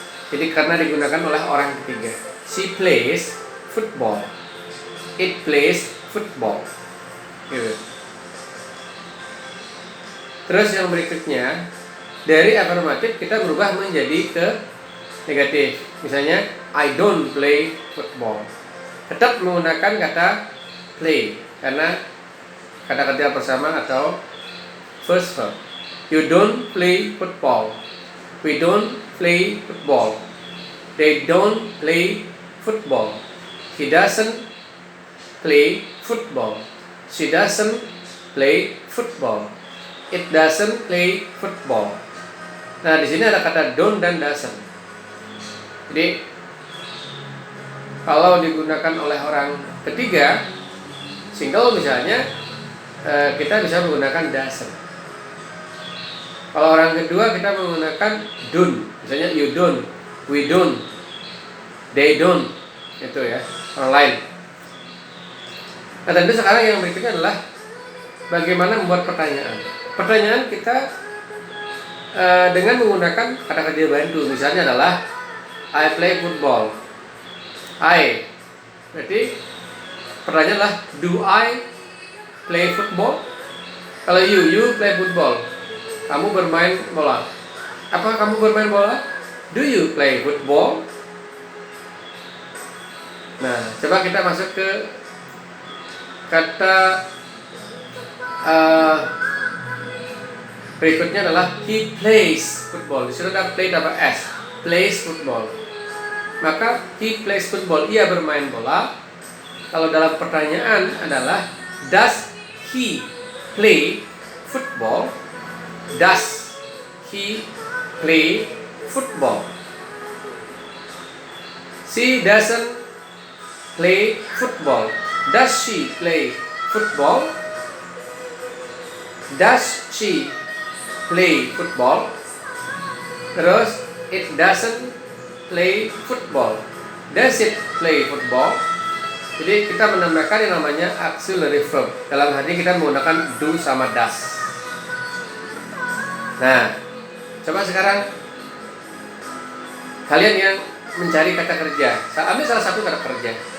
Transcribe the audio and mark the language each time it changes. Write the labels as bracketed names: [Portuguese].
[Indonesian] Jadi karena digunakan oleh orang ketiga. [English] She plays football. It plays football. Gitu. [Indonesian] Terus yang berikutnya, dari affirmative kita berubah menjadi ke negatif. [English] Misalnya I don't play football. [Indonesian] Tetap menggunakan kata play karena kata kerja bersama atau first verb. [English] You don't play football. We don't play football. They don't play football. He doesn't play football. She doesn't play football. It doesn't play football. [Indonesian] Nah, di sini ada kata don't dan doesn't. Jadi kalau digunakan oleh orang ketiga, single misalnya, kita bisa menggunakan doesn't. Kalau orang kedua kita menggunakan don't. Misalnya [English] you don't, we don't, they don't. [Indonesian] Itu ya, orang lain. Nah, tentu sekarang yang berikutnya adalah bagaimana membuat pertanyaan. Pertanyaan kita dengan menggunakan kata kerja bantu. Misalnya adalah [English] I play football. I. [Indonesian] Berarti pertanyaan adalah [English] do I play football? Kalau you play football. [Indonesian] Kamu bermain bola. Apa kamu bermain bola? [English] Do you play football? [Indonesian] Nah, coba kita masuk ke kata berikutnya adalah [English] he plays football. Di sini ada play dapat s. Plays football. Maka he plays football. [Indonesian] Ia bermain bola. Kalau dalam pertanyaan adalah [English] does he play football? Does he play football? She doesn't play football. Does she play football? Does she play football? Terus, it doesn't play football. Does it play football? [Indonesian] Jadi kita menambahkan yang namanya auxiliary verb. Dalam hal ini kita menggunakan do sama does. Nah, coba sekarang kalian yang mencari kata kerja, ambil salah satu kata kerja.